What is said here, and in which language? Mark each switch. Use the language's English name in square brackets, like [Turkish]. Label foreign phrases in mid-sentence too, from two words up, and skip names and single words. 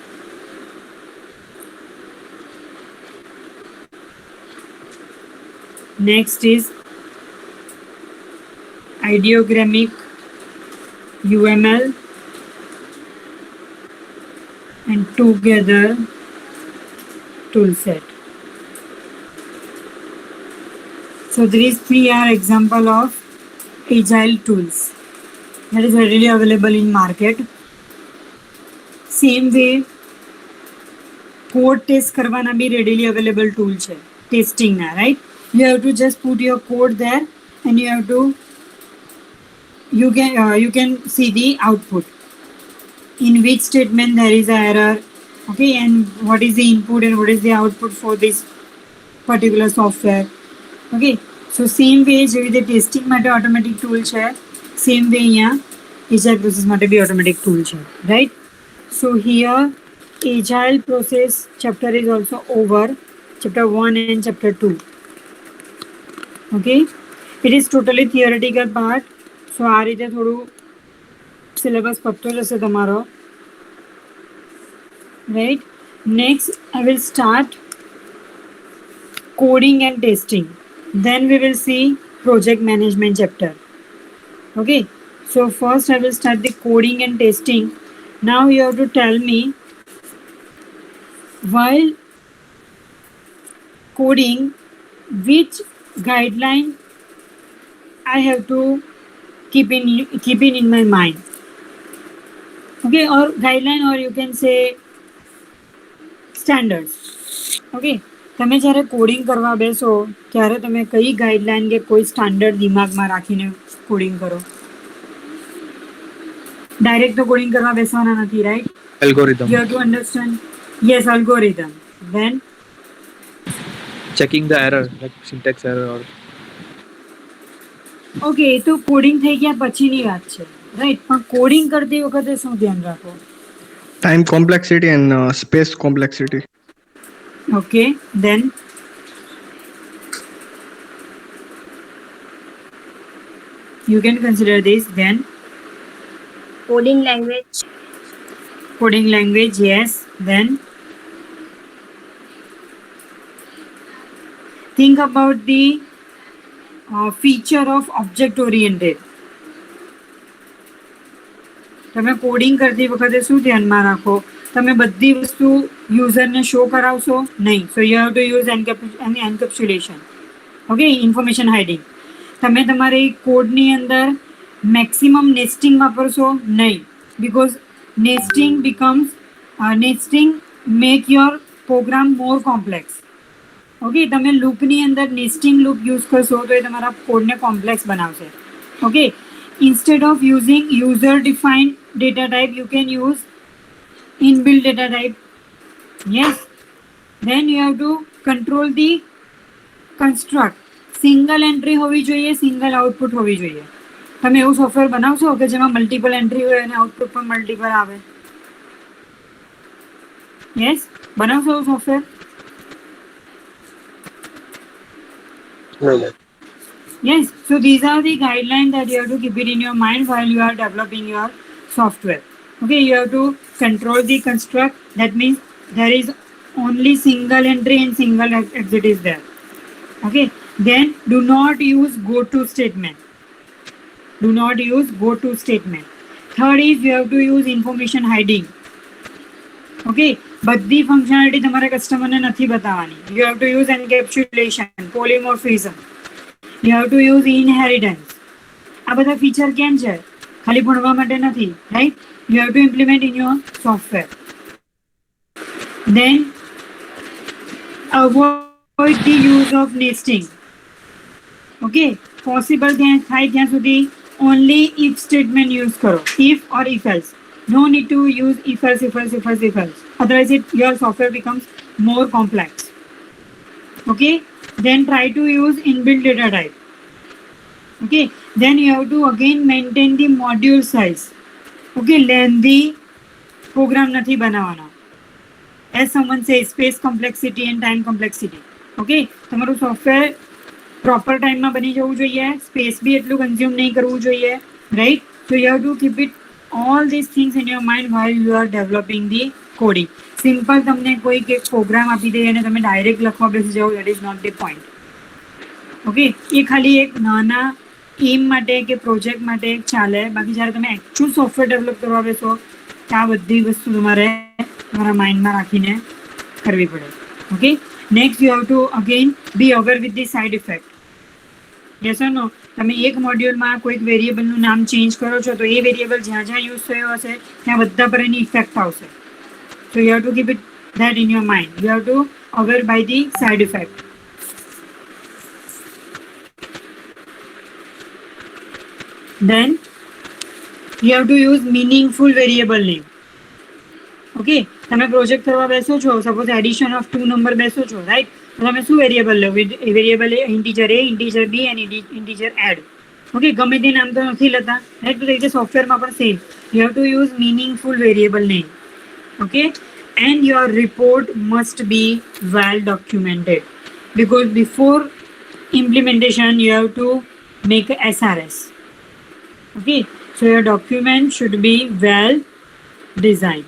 [English] Next is ideogrammic UML and together toolset. So these three are example of agile tools that is readily available in market. Same way code test [Hindi] करवाना भी [English] readily available tool है testing ना, right? You have to just put your code there and you have to you can see the output in which statement there is an error, okay, and what is the input and what is the output for this particular software, okay. So same way [Gujarati] જેવી રીતે ટેસ્ટિંગ માટે ઓટોમેટિક ટૂલ છે, [English] same way અહીંયા agile process [Gujarati] માટે બી [English] automatic tool છે, right? So here agile process chapter is also over, chapter 1 and chapter 2, okay. It is totally theoretical part, so [Gujarati] આ રીતે થોડું સિલેબસ પતતો જશે તમારો, [English] right? Next I will start coding and testing, then we will see project management chapter, okay. So first I will start the coding and testing. Now you have to tell me, while coding, which guideline I have to keep in my mind, okay, or guideline, or you can say standards, okay. [Gujarati] તમે જ્યારે કોડિંગ કરવા બેસો ત્યારે તમે કઈ ગાઈડલાઈન કે કોઈ સ્ટાન્ડર્ડ દિમાગમાં રાખીને કોડિંગ કરો? ડાયરેક્ટ તો કોડિંગ કરવા બેસવાના નથી, રાઈટ? [English] Algorithm. You have to understand. Yes, algorithm. Then Checking the error, like syntax error or. [Gujarati] ઓકે, તો કોડિંગ થઈ ગયા પછીની વાત છે, રાઈટ? પણ કોડિંગ કરતી વખતે શું ધ્યાન રાખો? [English] Time complexity and space complexity. Okay, then you can consider this. Then coding language, yes. Then think about the feature of object oriented. [Gujarati] તમે કોડિંગ કરતી વખતે શું ધ્યાનમાં રાખો? તમે બધી વસ્તુ યુઝરને શો કરાવશો નહીં. [English] So you have to use encapsulation, okay, information hiding. [Gujarati] તમે તમારી કોડની અંદર [English] maximum nesting [Gujarati] વાપરશો નહીં, [English] because nesting make your program more complex, [Gujarati] ઓકે. તમે લૂપની અંદર [English] nesting loop use [Gujarati] કરશો તો એ તમારા કોડને કોમ્પ્લેક્સ બનાવશે, ઓકે. [English] Instead of using user defined data type, you can use inbuilt data type, yes. Then you have to control the construct. Single entry [Gujarati] હોવી જોઈએ, [English] single output [Gujarati] હોવી જોઈએ. તમે એવું સોફ્ટવેર બનાવશો કે જેમાં [English] multiple entry [Gujarati] હોય અને આઉટપુટ પણ મલ્ટિપલ આવે? યસ, બનાવશો એવું સોફ્ટવેર? [English] Yes, so these are the guidelines that you have to keep it in your mind while you are developing your software. Okay, you have to control the construct. That means there is only single entry and single exit is there. Okay, then do not use go-to statement. Do not use go-to statement. Third is you have to use information hiding. [Gujarati] Okay, બધી ફંક્શનાલિટી તમારા કસ્ટમરને નથી બતાવવાની. [English] You have to use encapsulation, polymorphism. You have to use inheritance. [Gujarati] આ બધા ફીચર કેમ છે? ખાલી ભણવા માટે નથી, [English] right? You have to implement in your software. Then avoid the use of nesting. Okay, possible [Gujarati] થાય ત્યાં સુધી [English] only if statement use કરો, if or if else. No need to use if else. Otherwise your software becomes more complex. Okay, then try to use inbuilt data type. Okay, then you have to again maintain the module size. [Gujarati] Okay, [English] lengthy program [Gujarati] નથી બનાવવાનો. [English] As someone says, space complexity and time complexity. [Gujarati] Okay, તમારું સોફ્ટવેર પ્રોપર ટાઈમમાં બની જવું જોઈએ, સ્પેસ બી એટલું કન્ઝ્યુમ નહીં કરવું જોઈએ, રાઈટ? [English] So you have to keep it all these things in your mind while you are developing the coding. [Gujarati] સિમ્પલ તમને કોઈ એક પ્રોગ્રામ આપી દે અને તમે ડાયરેક્ટ લખવા બેસી જાઓ, [English] that is not the point. [Gujarati] ઓકે, એ ખાલી એક નાના એમ માટે કે પ્રોજેક્ટ માટે ચાલે, બાકી જ્યારે તમે [English] actual software develop [Gujarati] કરવા બેસો તો આ બધી વસ્તુ તમારે તમારા માઇન્ડમાં રાખીને કરવી પડે. [English] Okay, next you have to again be aware with the side effect. Yes or no? [Gujarati] તમે એક મોડ્યુલમાં કોઈક વેરિયેબલનું નામ ચેન્જ કરો છો તો એ વેરિયેબલ જ્યાં જ્યાં યુઝ થયો હશે ત્યાં બધા પર એની ઇફેક્ટ આવશે. [English] So you have to keep it that in your mind. You have to aware by the side effect. Then you have to use meaningful variable name. [Gujarati] Okay, તમે પ્રોજેક્ટ કરવા બેસો છો, સપોઝ [English] addition of 2 number [Gujarati] બેસો છો, રાઈટ? તો તમે શું વેરિયેબલ લો? [English] Variable integer a, integer b and integer add. [Gujarati] ઓકે, ગમે તે નામ તો નથી લેતા, રાઈટ? તો રીતે સોફ્ટવેરમાં પણ સેમ. [English] You have to use meaningful variable name. Okay, and your report must be well documented, because before implementation you have to make a SRS. Okay, so your document should be well designed.